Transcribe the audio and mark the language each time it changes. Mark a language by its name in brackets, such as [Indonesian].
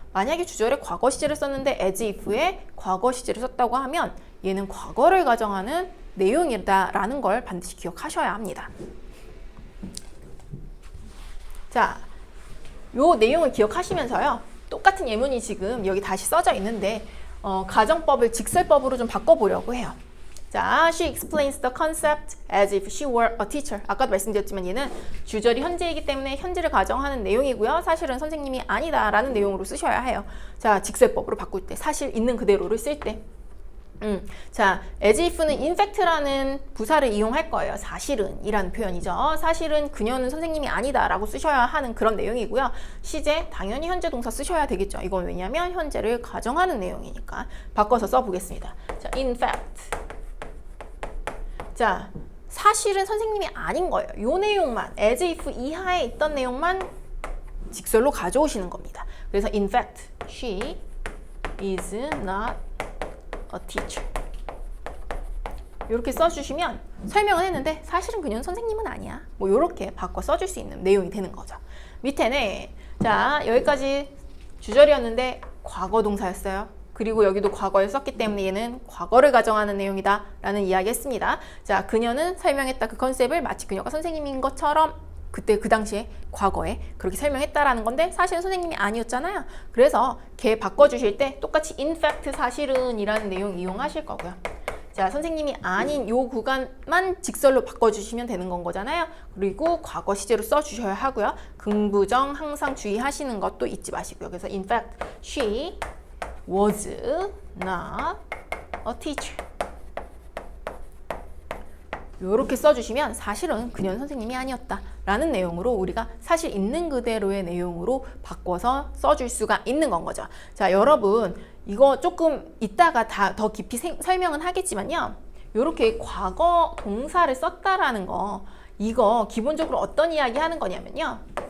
[Korean] 만약에 주절에 과거 시제를 썼는데 as if의 과거 시제를 썼다고 하면 얘는 과거를 가정하는 내용이다라는 걸 반드시 기억하셔야 합니다. 자, 요 내용을 기억하시면서요. 똑같은 예문이 지금 여기 다시 써져 있는데 가정법을 직설법으로 좀 바꿔보려고 해요. [English] 자, she explains the concept as if she were a teacher. [Korean] 아까도 말씀드렸지만 얘는 주절이 현재이기 때문에 현재를 가정하는 내용이고요. 사실은 선생님이 아니다라는 내용으로 쓰셔야 해요. 자, 직설법으로 바꿀 때, 사실 있는 그대로를 쓸 때. 자, as if는 in fact라는 부사를 이용할 거예요. 사실은 이라는 표현이죠. 사실은 그녀는 선생님이 아니다 라고 쓰셔야 하는 그런 내용이고요. 시제 당연히 현재 동사 쓰셔야 되겠죠. 이건 왜냐면 현재를 가정하는 내용이니까. 바꿔서 써보겠습니다. 자, in fact. 자, 사실은 선생님이 아닌 거예요. 요 내용만, as if 이하에 있던 내용만 직설로 가져오시는 겁니다. [English] 그래서 in fact, she is not a teacher. [Korean] 이렇게 써주시면 설명을 했는데 사실은 그녀는 선생님은 아니야. 뭐 이렇게 바꿔 써줄 수 있는 내용이 되는 거죠. 밑에는 자, 여기까지 주절이었는데 과거 동사였어요. 그리고 여기도 과거에 썼기 때문에 얘는 과거를 가정하는 내용이다 라는 이야기 했습니다. 자, 그녀는 설명했다. 그 컨셉을 마치 그녀가 선생님인 것처럼 그때 그 당시에 과거에 그렇게 설명했다라는 건데 사실은 선생님이 아니었잖아요. 그래서 걔 바꿔주실 때 똑같이 in fact 사실은 이라는 내용 이용하실 거고요. 자, 선생님이 아닌 요 구간만 직설로 바꿔주시면 되는 건 거잖아요. 그리고 과거 시제로 써주셔야 하고요. 긍부정 항상 주의하시는 것도 잊지 마시고요. [English] 그래서 in fact she was not a teacher. [Korean] 이렇게 써주시면 사실은 그녀는 선생님이 아니었다 라는 내용으로 우리가 사실 있는 그대로의 내용으로 바꿔서 써줄 수가 있는 건 거죠. 자, 여러분 이거 조금 이따가 더 깊이 설명은 하겠지만요. 이렇게 과거 동사를 썼다라는 거 이거 기본적으로 어떤 이야기 하는 거냐면요.